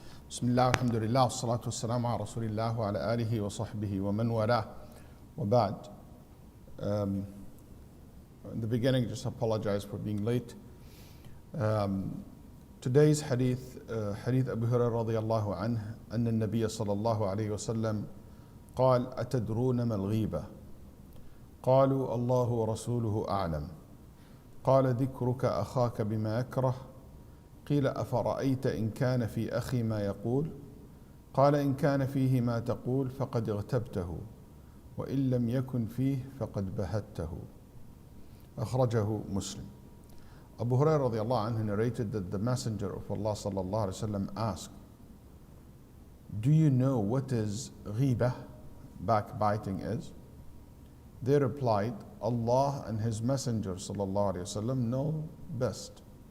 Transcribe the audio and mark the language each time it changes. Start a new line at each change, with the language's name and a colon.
Arabic: بسم الله والحمد لله والصلاة والسلام على رسول الله وعلى آله وصحبه ومن والاه وبعد.
English: In the beginning, just apologize for being late. Today's hadith,
Arabic: hadith Abu Hurairah رضي الله عنه أن النبي صلى الله عليه وسلم قال أتدرون ما الغيبة؟ قالوا الله ورسوله أعلم. قال ذكرك أخاك بما يكره. قيل أفرأيت إن كان في أخي ما يقول؟ قال إن كان فيه ما تقول فقد اغتبته وإن لم يكن فيه فقد بهته.
English: أخرجه Muslim. Abu Hurairah radiallahu anhu narrated that the Messenger of Allah sallallahu alaihi wasallam asked, do you know what is ghibah, backbiting is? They replied, Allah and His Messenger sallallahu alaihi wasallam know best.